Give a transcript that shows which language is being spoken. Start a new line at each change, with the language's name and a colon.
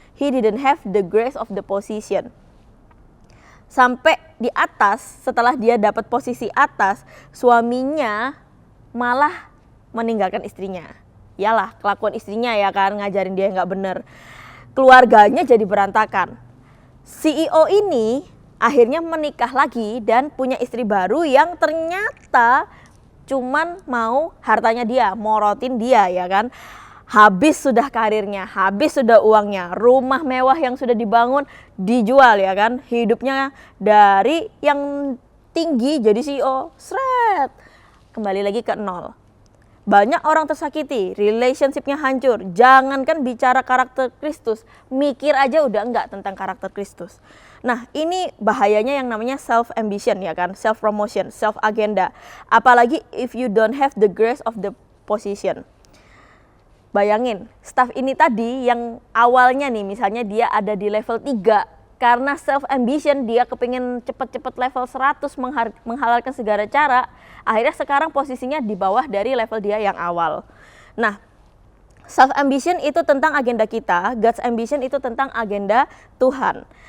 English: He didn't have the grace of the position.
Indonesian: Sampai di atas, setelah dia dapat posisi atas, suaminya malah meninggalkan istrinya. Yalah, kelakuan istrinya ya kan, ngajarin dia nggak bener. Keluarganya jadi berantakan. CEO ini akhirnya menikah lagi dan punya istri baru yang ternyata cuman mau hartanya dia, morotin dia ya kan. Habis sudah karirnya, habis sudah uangnya, rumah mewah yang sudah dibangun dijual ya kan. Hidupnya dari yang tinggi jadi CEO, seret, kembali lagi ke nol. Banyak orang tersakiti, relationshipnya hancur. Jangankan bicara karakter Kristus, mikir aja udah enggak tentang karakter Kristus. Nah, ini bahayanya yang namanya self ambition ya kan, self promotion, self agenda. Apalagi
English: if you don't have the grace of the position.
Indonesian: Bayangin, staff ini tadi yang awalnya nih misalnya dia ada di level 3, karena self ambition dia kepingin cepet-cepet level 100 menghalalkan segala cara, akhirnya sekarang posisinya di bawah dari level dia yang awal. Nah, self ambition itu tentang agenda kita, God's ambition itu tentang agenda Tuhan.